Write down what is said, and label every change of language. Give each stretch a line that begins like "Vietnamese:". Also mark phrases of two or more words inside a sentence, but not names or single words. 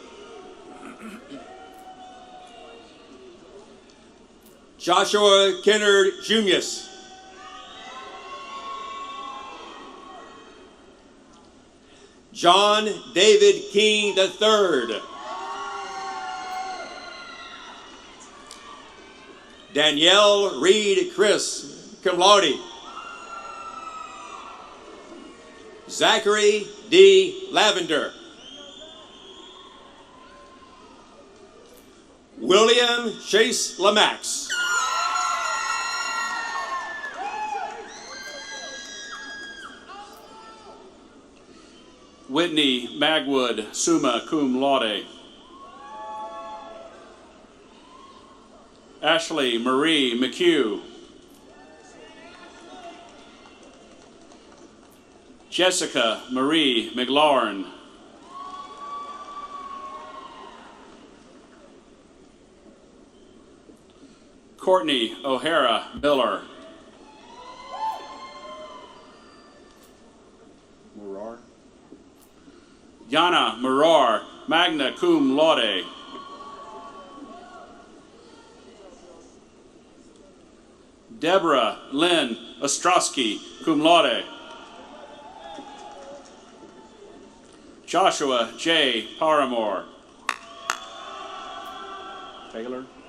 English: Joshua Kennard Junius. John David King III. Danielle Reed Chris,
Latin: cum laude.
English: Zachary D. Lavender. William Chase Lamax. Whitney Magwood,
Latin: summa cum laude.
English: Ashley Marie McHugh. Jessica Marie McLaurin. Courtney O'Hara Miller. Murar. Yana Murar,
Latin: magna cum laude.
English: Deborah Lynn Ostrowski,
Latin: cum laude.
English: Joshua J. Paramore. Taylor.